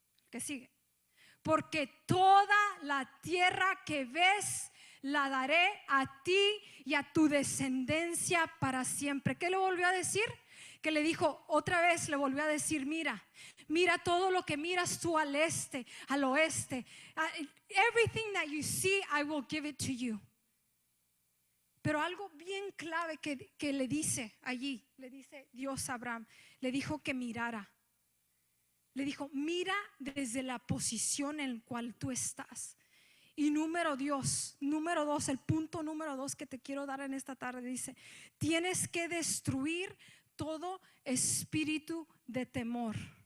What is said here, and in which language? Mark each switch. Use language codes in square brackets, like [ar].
[es] ¿Qué sigue? Porque toda la tierra que ves la daré a ti y a tu descendencia para siempre. ¿Qué le volvió a decir? Que le dijo, otra vez le volvió a decir, mira, mira todo lo que miras tú al este, al oeste. [en] Everything that you see, I will give it to you. [es] Pero algo bien clave que le dice allí, le dice Dios a Abraham, le dijo que mirara. Le dijo, mira desde la posición en cual tú estás. Y número dos, el punto número dos que te quiero dar en esta tarde dice, tienes que destruir todo espíritu de temor.